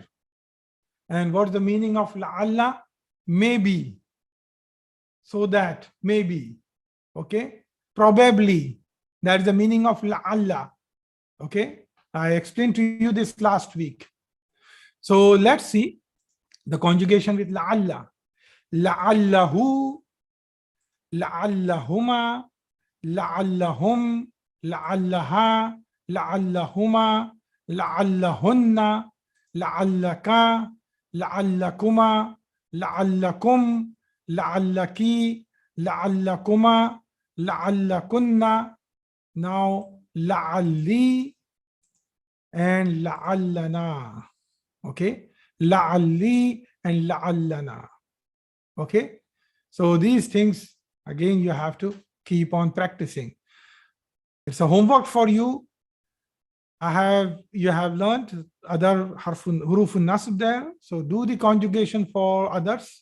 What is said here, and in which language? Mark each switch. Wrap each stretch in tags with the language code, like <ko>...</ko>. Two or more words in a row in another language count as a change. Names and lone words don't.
<en>And what's the meaning of la'alla? Maybe. So that, maybe. Okay. Probably. That's the meaning of la'alla. Okay. I explained to you this last week. So let's see the conjugation with la'alla.</en> <ar>لعله، لعلهما، لعلهم, لعلها، لعلهما، لعلهن، لعلك، لعلكما، لعلكم، لعلك، لعلكما، لعلكن.</ar> <en>Now la'alli and la'allana. Okay, la'alli and la'allana. Okay, so these things again you have to keep on practicing. It's a homework for you. You have learned other</en> <ar>حروف نصب</ar> <en>there, so do the conjugation for others.</en>